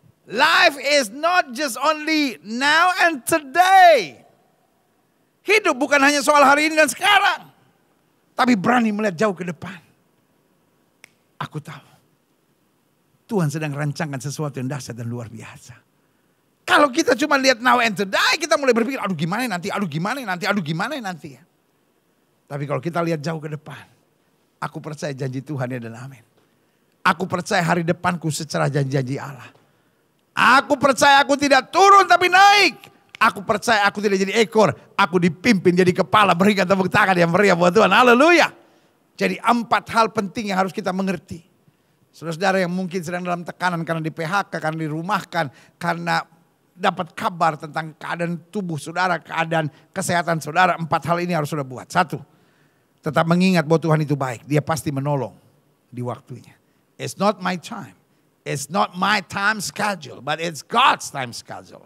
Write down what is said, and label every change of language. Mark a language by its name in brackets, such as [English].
[English] Life is not just only now and today. [Indonesian] Hidup bukan hanya soal hari ini dan sekarang. Tapi berani melihat jauh ke depan. Aku tahu. Tuhan sedang rancangkan sesuatu yang dahsyat dan luar biasa. Kalau kita cuma lihat [English] now and today, [Indonesian] kita mulai berpikir, aduh gimana nanti, aduh gimana nanti, aduh gimana nanti. Tapi kalau kita lihat jauh ke depan, aku percaya janji Tuhan ya dan amin. Aku percaya hari depanku secara janji-janji Allah. Aku percaya aku tidak turun tapi naik. Aku percaya aku tidak jadi ekor. Aku dipimpin jadi kepala. Berikan tepuk tangan yang meriah buat Tuhan. Haleluya. Jadi 4 hal penting yang harus kita mengerti. Saudara-saudara yang mungkin sedang dalam tekanan karena di PHK, karena dirumahkan, karena dapat kabar tentang keadaan tubuh saudara, keadaan kesehatan saudara. 4 hal ini harus saudara buat. 1. Tetap mengingat bahwa Tuhan itu baik. Dia pasti menolong di waktunya. [English] It's not my time. It's not my time schedule, but it's God's time schedule.